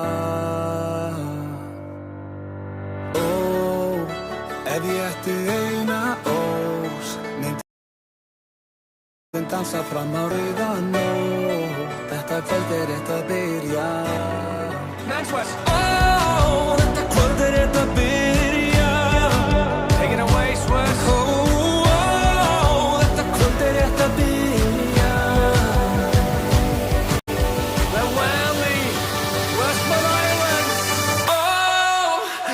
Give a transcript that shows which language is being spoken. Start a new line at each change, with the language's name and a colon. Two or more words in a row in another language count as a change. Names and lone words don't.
Icelandic: Ef ég ætti eina ós myndi ég dansa fram á rauða nótt. Þetta kvöld rétt að byrja. Þetta kvöld rétt að byrja.
English: Take it away, Swiss.
Icelandic: Þetta kvöld rétt að byrja.
English: The Whammy, Westman Island.